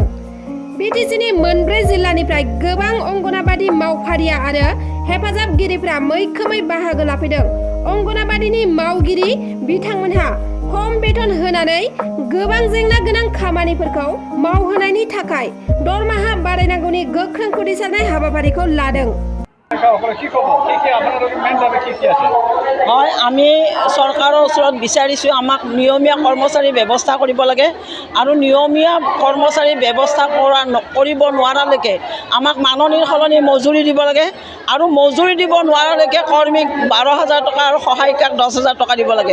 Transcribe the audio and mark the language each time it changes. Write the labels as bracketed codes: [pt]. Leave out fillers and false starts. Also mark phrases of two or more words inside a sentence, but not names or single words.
[brx] बिटिसिनि मोनब्रै जिल्लानिफ्राय गोबां अंगनाबादि मावफारिया आरो हेफाजाबगिरिफ्रा मैखोमै बाहागो लाफैदों। अंगनाबादिनि मावगिरि बिथांमोनहा खम बेथन होनानै गोबां जेंना गोनां खामानिफोरखौ मावहोनायनि थाखाय दरमाहा बारायनांगौनि गोख्रों खुदिसारनाय हाबाफारिखौ लादों। [as] হয়, আমি চৰকাৰৰ ওচৰত বিচাৰিছোঁ আমাক নিয়মীয়া কৰ্মচাৰী ব্যৱস্থা কৰিব লাগে আৰু নিয়মীয়া কৰ্মচাৰী ব্যৱস্থা কৰিব নোৱাৰালৈকে আমাক মাননিৰ সলনি মজুৰি দিব লাগে আৰু মজুৰি দিব নোৱাৰালৈকে কৰ্মীক 12,000 টকা আৰু সহায়িকাক 10,000 টকা দিব লাগে।